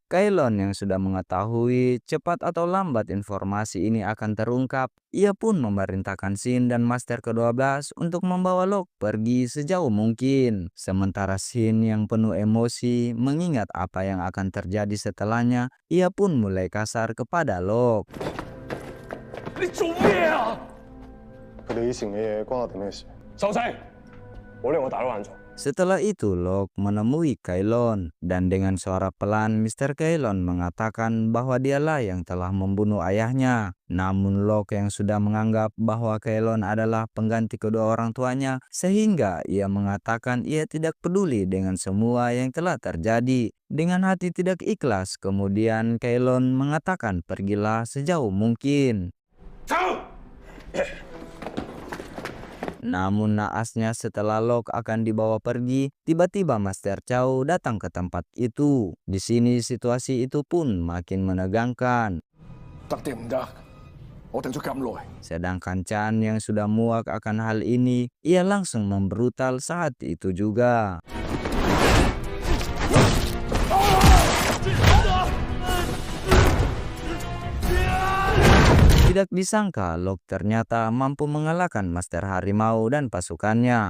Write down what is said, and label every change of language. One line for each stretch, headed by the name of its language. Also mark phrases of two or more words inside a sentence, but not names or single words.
Indonesian: Kailon yang sudah mengetahui cepat atau lambat informasi ini akan terungkap, ia pun memerintahkan Shin dan Master ke-12 untuk membawa Locke pergi sejauh mungkin. Sementara Shin yang penuh emosi mengingat apa yang akan terjadi setelahnya, ia pun mulai kasar kepada Locke.
Cantonese: 你做咩啊？佢哋以前嘅嘢關我哋咩事？收聲！唔好令我大佬眼重。
Indonesian: Setelah itu Locke menemui Kailon dan dengan suara pelan Mr. Kailon mengatakan bahwa dialah yang telah membunuh ayahnya. Namun Locke yang sudah menganggap bahwa Kailon adalah pengganti kedua orang tuanya sehingga ia mengatakan ia tidak peduli dengan semua yang telah terjadi. Dengan hati tidak ikhlas kemudian Kailon mengatakan pergilah sejauh mungkin. Namun naasnya setelah Locke akan dibawa pergi, tiba-tiba Master Chow datang ke tempat itu. Di sini situasi itu pun makin menegangkan.
Cantonese: 得定唔得？我等咗咁耐。
Indonesian: Sedangkan Chan yang sudah muak akan hal ini, ia langsung membrutal saat itu juga. Tidak disangka Locke ternyata mampu mengalahkan Master Harimau dan pasukannya.